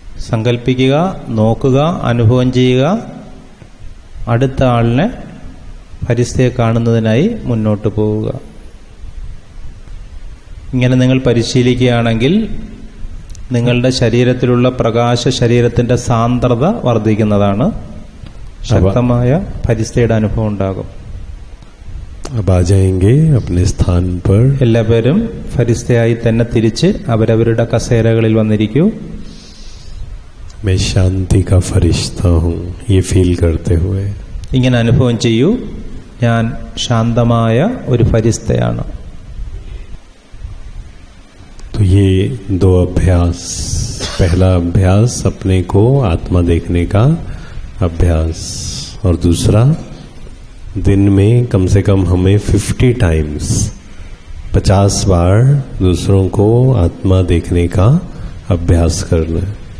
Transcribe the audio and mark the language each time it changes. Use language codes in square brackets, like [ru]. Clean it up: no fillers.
[ml] സങ്കല്പിക്കുക, നോക്കുക, അനുഭവം ചെയ്യുക. അടുത്ത ആളിനെ ഫരിസ്തയെ കാണുന്നതിനായി മുന്നോട്ട് പോവുക. ഇങ്ങനെ നിങ്ങൾ പരിശീലിക്കുകയാണെങ്കിൽ നിങ്ങളുടെ ശരീരത്തിലുള്ള പ്രകാശ ശരീരത്തിന്റെ സാന്ദ്രത വർദ്ധിക്കുന്നതാണ്. ശക്തമായ ഫരിസ്തയുടെ അനുഭവം ഉണ്ടാകും. [hi] अब आ जाएंगे अपने स्थान पर. [ml] എല്ലാവരും ഫരിസ്തയായി തന്നെ തിരിച്ച് അവരവരുടെ കസേരകളിൽ വന്നിരിക്കൂ. [hi] मैं शांति का फरिश्ता हूँ, ये फील करते हुए. [ml] ഇങ്ങനെ അനുഭവം ചെയ്യൂ. ഞാൻ ശാന്തമായ ഒരു ഫരിസ്തയാണ്. [hi] तो ये 2 अभ्यास. पहला अभ्यास अपने को आत्मा देखने का अभ्यास, और दूसरा दिन में कम से कम हमें 50 टाइम्स 50 बार दूसरों को आत्मा देखने का अभ्यास करना है.